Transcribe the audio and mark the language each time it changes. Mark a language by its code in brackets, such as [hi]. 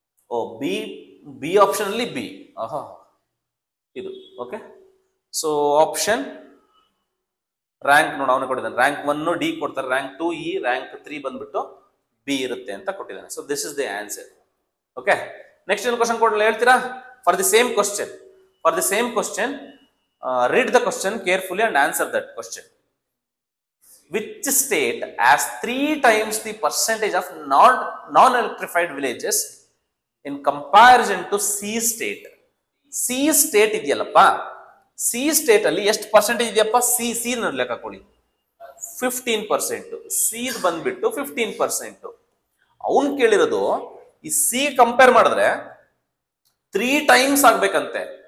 [kn] ಓ, B option ಅಲ್ಲಿ B. ಇದು okay. So option rank ನೋಡ, ಅವನು ಕೊಟ್ಟಿದ್ದಾನೆ. ರ್ಯಾಂಕ್ 1 ಡಿ ಕೊಡ್ತಾರೆ, ರ್ಯಾಂಕ್ 2 ಇ, ರ್ಯಾಂಕ್ 3 ಬಂದ್ಬಿಟ್ಟು ಬಿ ಇರುತ್ತೆ ಅಂತ ಕೊಟ್ಟಿದ್ದಾನೆ. [en] So this is the answer. [kn] Okay, next ಏನು ಕ್ವಶನ್ ಕೊಡಲ್ಲ ಹೇಳ್ತೀರಾ? [en] For the same question, read the question carefully and answer that question. Which state has 3 times the percentage of non-electrified villages in comparison to C state? [kn] C state ಇದೆಯಲ್ಲಪ್ಪ, C state ಅಲ್ಲಿ ಎಷ್ಟು percentage ಇದೆಯಪ್ಪ? C ಲೆಕ್ಕ ಹಾಕೊಳ್ಳಿ. 15%. C ಬಂದ್ಬಿಟ್ಟು 15%. ಅವನ್ ಕೇಳಿರೋದು ಈ C compare ಮಾಡಿದ್ರೆ 3 times ಆಗ್ಬೇಕಂತೆ.